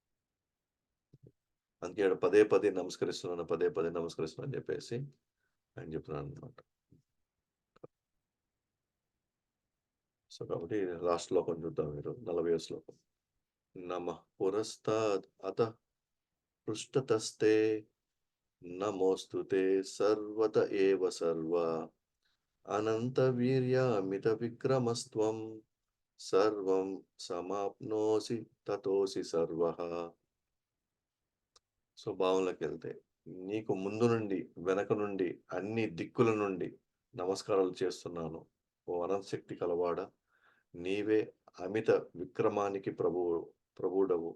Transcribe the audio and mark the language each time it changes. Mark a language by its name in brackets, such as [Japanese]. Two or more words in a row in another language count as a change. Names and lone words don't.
[Telugu] అందుకే ఈడ పదే పదే నమస్కరిస్తున్నాను, పదే పదే నమస్కరిస్తున్నాను అని జెప్పేసి ఆయన చెప్తున్నాడన్నమాట. సో, కాబట్టి లాస్ట్ శ్లోకం చూద్దాం మీరు 40వ శ్లోకం. [Sanskrit] నమః పురస్తాద్ అతః పృష్ఠతస్తే నమోऽस्तु ते सर्वत एव सर्व अनन्तवीर्यामितविक्रमस्त्वं సర్వం సమాప్నోసి తతోసి సర్వః. [Telugu] సో, భావంలోకెళ్తే నీకు ముందు నుండి, వెనక నుండి, అన్ని దిక్కుల నుండి నమస్కారాలు చేస్తున్నాను. ఓ అనంత శక్తి కలవాడా! నీవే అమిత విక్రమానికి ప్రభుడవు.